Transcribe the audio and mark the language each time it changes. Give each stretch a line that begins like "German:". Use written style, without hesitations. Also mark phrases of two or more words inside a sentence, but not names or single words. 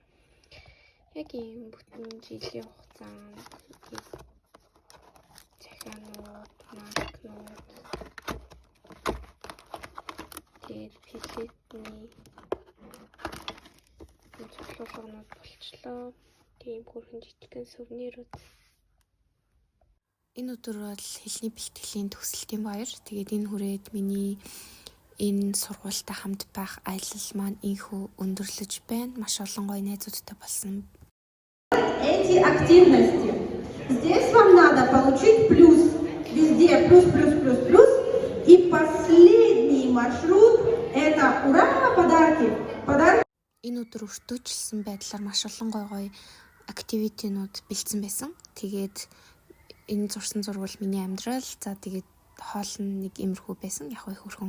Mongolian: Яг ийм бүтэн жилийн хугацаанд захианууд, маркнууд тэгээд пилетний цуглуулгууд болчлоо. Тийм бүрхэн жижигхэн сувнирууд. Энэ өдөр бол хэлний бэлтгэлийн төгсөлтийн баяр. Тэгээд энэ хүрээд миний энэ сургуультай хамт байх аялал маань инхүү өндөрлөж байна. Маш олон гоё найзуудтай болсон.
Russian: Эти активности. Здесь вам надо получить плюс. Везде плюс, плюс, плюс, плюс. И последний маршрут это ура, подарки. Подарки.
Mongolian: Энэ өдөр өртөөчлсөн байдлаар маш олон гоё активитинууд бэлдсэн байсан. Тэгээд энэ зурсан зурвал миний амьдрал. За тэгээд хоол нь нэг иймэрхүү байсан. Яг их хөрхөн.